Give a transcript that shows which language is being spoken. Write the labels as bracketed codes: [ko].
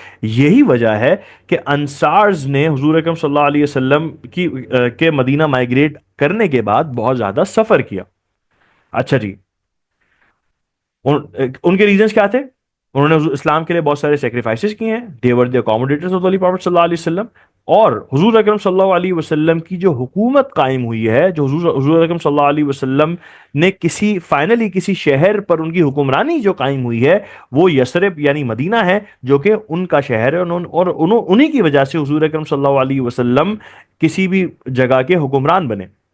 [ur] یہی وجہ ہے کہ انصارز نے حضور اکرم صلی اللہ علیہ وسلم کے مدینہ مائگریٹ کرنے کے بعد بہت زیادہ سفر کیا. اچھا جی, ان کے ریزنز کیا تھے؟ انہوں نے اسلام کے لیے بہت سارے سیکریفائسز کیے ہیں. [en] they were the accommodators of the holy prophet صلی اللہ علیہ وسلم. [ur] اور حضور اکرم صلی اللہ علیہ وسلم کی جو حکومت قائم ہوئی ہے, جو حضور اکرم صلی اللہ علیہ وسلم نے فائنلی کسی شہر پر ان کی حکمرانی جو قائم ہوئی ہے وہ یثرب یعنی مدینہ ہے, جو کہ ان کا شہر ہے, اور انہی کی وجہ سے حضور اکرم صلی اللہ علیہ وسلم کسی بھی جگہ کے حکمران بنے.